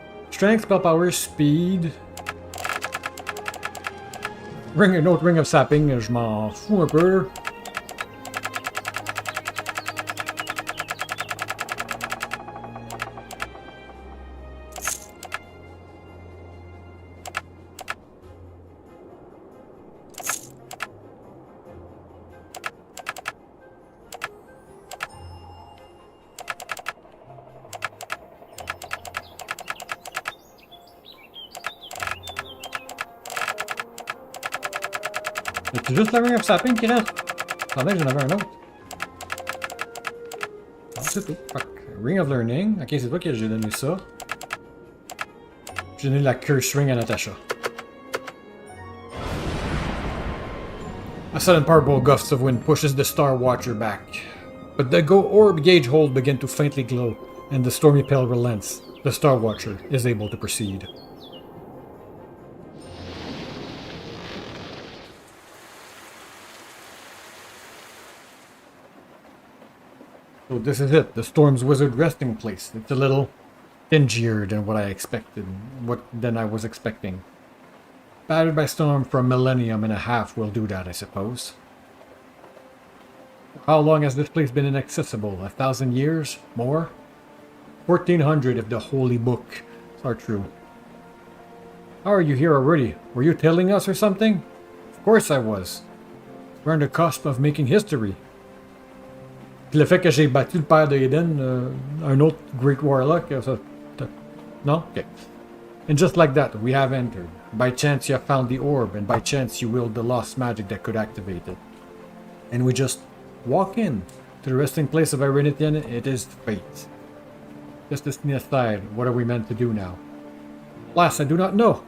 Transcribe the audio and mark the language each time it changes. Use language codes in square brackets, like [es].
[en] Strength, spell power, speed. [fr] Un autre ring of sapping, je m'en fous un peu. C'est juste le ring of sapping qui reste. Attendez, j'en avais un autre. Non, c'est tout. Ring of learning. Ok, c'est toi qui j'ai donné ça. J'ai donné la curse ring à Natasha. [en] A sudden powerful gust of wind pushes the Star Watcher back. But the orb gauge holes begin to faintly glow, and the stormy pale relents. The Star Watcher is able to proceed. So this is it, the Storm's Wizard resting place. It's a little dingier than what I expected, than I was expecting. Battered by storm for a millennium and a half will do that, I suppose. How long has this place been inaccessible? 1,000 years? More? 1,400 if the holy books are true. How are you here already? Were you telling us or something? Of course I was. We're on the cusp of making history. [fr] Puis le fait que j'ai battu le père de Eden, un autre Great Warlock, ça... Non? Okay. [en] And just like that, we have entered. By chance you have found the orb, and by chance you willed the lost magic that could activate it. And we just walk in to the resting place of Irinithian. It is fate. Just to sneak aside, what are we meant to do now? Alas, I do not know.